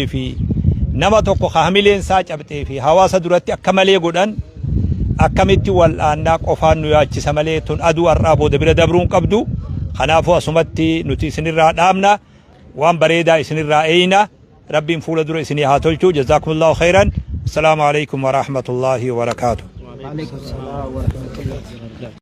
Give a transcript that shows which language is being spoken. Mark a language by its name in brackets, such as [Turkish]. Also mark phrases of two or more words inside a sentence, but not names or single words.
[Oromo] fi nama tokko hamileen saa cabxee fi hawaasa duratti akka malee godhan akkamitti wal'aannaa qofaan nu yaachisa malee tun aduu har'aa booda bira dabruun qabdu kanaafuu asumatti nuti isinirraa dhaamna waan bareedaa isinirraa eeyna rabbiin fuula dura isinii haa tolchu [Arabic] جزاكم الله خيرا السلام عليكم ورحمة الله وبركاته.